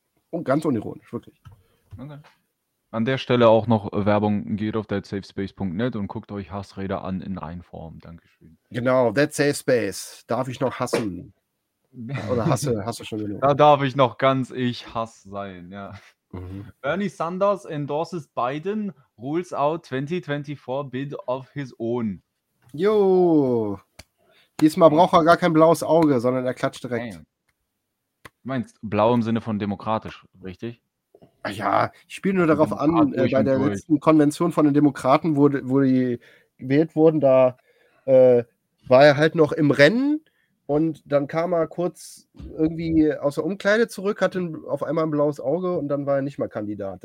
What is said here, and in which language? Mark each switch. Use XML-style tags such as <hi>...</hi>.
<de>Und ganz unironisch, wirklich. Okay. An der Stelle auch noch Werbung, geht auf thatsafespace.net und guckt euch Hassrede an in Reinform. Dankeschön. Genau, that safe space. Darf ich noch hassen? Oder hasse schon genug? Da darf ich noch ganz ich Hass sein, ja. Mhm.</de> <en>Bernie Sanders endorses Biden, rules out 2024 bid of his own.</en> <de>Jo. Diesmal braucht er gar kein blaues Auge, sondern er klatscht direkt. Nein. Meinst blau im Sinne von demokratisch, richtig? Ja, ich spiele nur darauf an, bei der letzten Konvention von den Demokraten, wo die gewählt wurden, da war er halt noch im Rennen und dann kam er kurz irgendwie aus der Umkleide zurück, hatte auf einmal ein blaues Auge und dann war er nicht mehr Kandidat.</de>